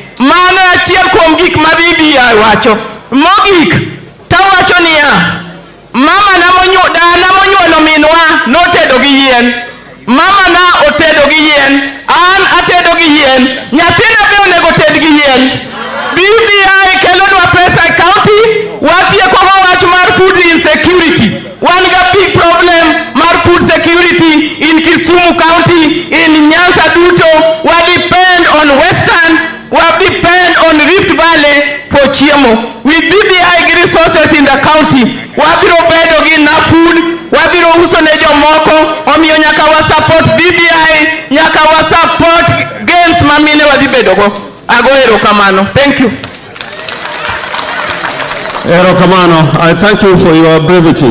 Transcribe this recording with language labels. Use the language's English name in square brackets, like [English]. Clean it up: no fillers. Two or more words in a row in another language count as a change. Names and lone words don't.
[Luo (Kenya and Tanzania)] Mano achiel kuom gik ma BBI wacho. Mogik tawacho niya, mama na monyuolo minwa notedo gi yien, mama na otedo gi yien, an atedo gi yien, nyathina be onego ted gi yien. BBI kelonwa pesa e county, watieko go wach mar [English] food insecurity. [Luo (Kenya and Tanzania)] Wan ga [English] big problem mar food security in Kisumu County, in Nyanza duto. We depend on Western, we depend on Rift Valley for chiemo. With BBI resources in the county, [Luo (Kenya and Tanzania)] wabiro bedo gi na food, wabiro uso ne jomoko, omiyo nyaka wa support BBI, nyaka wa support games mamine wadhi bedo go. Agoero kamano. [English] Thank you. [Luo (Kenya and Tanzania)] Ero kamano. [English] I thank you for your brevity.